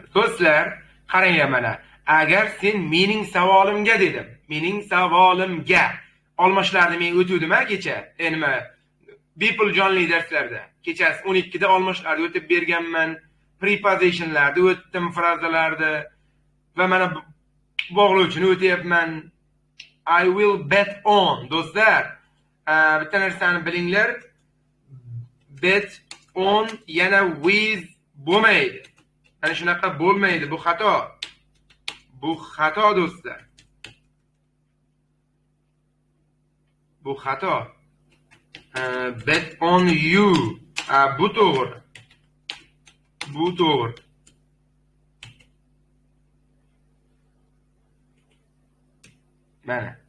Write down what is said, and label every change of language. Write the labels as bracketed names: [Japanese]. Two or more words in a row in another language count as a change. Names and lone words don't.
[Uzbek] Do'stlar, qaranglar mana. Agar sen mening savolimga dedim. Mening savolimga olmoshlarni men o'tuvdim-a kecha. Nima? People jonli darslarda. Kechasi 12 da olmoshlarni o'tib berganman. Prepositionlarni o'tdim, frazalarni va mana bog'lovchini o'tyapman. [English] I will bet on. [Uzbek] Do'stlar, bitta narsani bilinglar. [English] Bet on [Uzbek] yana with bo'lmaydi. Ana shunaqa bo'lmaydi. Bu xato. Bu xato do'stlar. Bu xato. [English] Bet on you. [Uzbek] Bu to'g'ri. Bu to'g'ri. Mana.